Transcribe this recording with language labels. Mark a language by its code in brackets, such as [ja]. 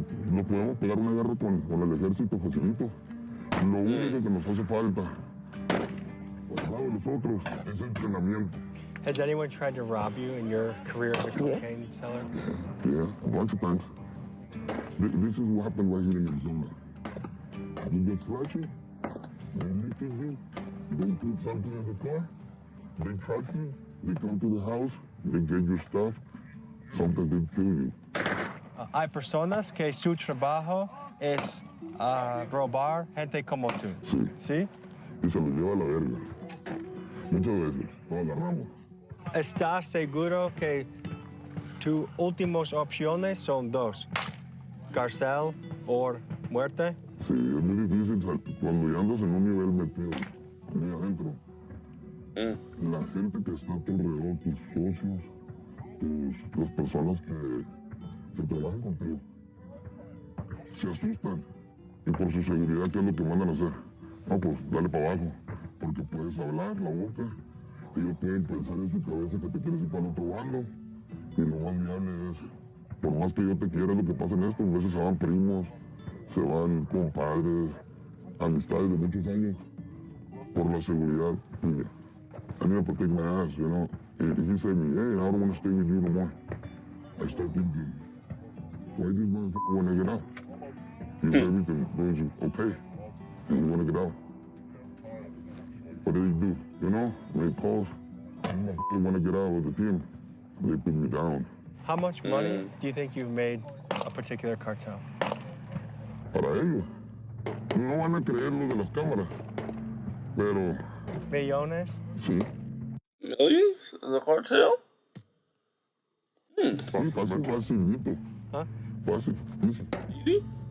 [es] No podemos pegar una guerra con el ejército facilito. Lo único que nos hace falta, por el lado de nosotros, es entrenamiento. [en] Has anyone tried to rob you in your career as a cocaine seller? Yeah, a bunch of times. This is what happened right here in Arizona. You get flashy, they lift you, they put something in the car, they track you, they come to the house, they get your stuff, sometimes they kill you. [es] Hay personas que su trabajo es robar gente como tú. Sí. ¿Sí? Y se los lleva a la verga. Muchas veces, lo agarramos. ¿Estás seguro que tus últimas opciones son dos? ¿Cárcel o muerte? Sí, es muy difícil cuando ya andas en un nivel metido, muy adentro. La gente que está a tu alrededor, tus socios, las personas que trabajan contigo, se asustan. Y por su seguridad, ¿qué es lo que mandan a hacer? No, pues dale para abajo, porque puedes hablar la boca. Ellos pueden pensar en su cabeza que te quieres ir para el otro bando. Y lo más viable es, por más que yo te quiera, lo que pasa en esto, a veces se van primos, se van compadres, amistades de muchos años, por la seguridad tuya. [en] I need to protect my ass, you know. And he said to me, hey, I don't want to stay with you no more. I start thinking, why this motherfucker want to get out? If everything goes okay, and you want to get out. What do they do? You know, when it calls, I want to get out of the team. They put me down. How much money do you think you've made a particular cartel? [es] Para ellos, no van a creer lo de las cámaras, pero Millones? sí. [en] Millions? The cartel? [es] Fácil, facilito. ¿Ah? Fácil, easy. [en] Easy?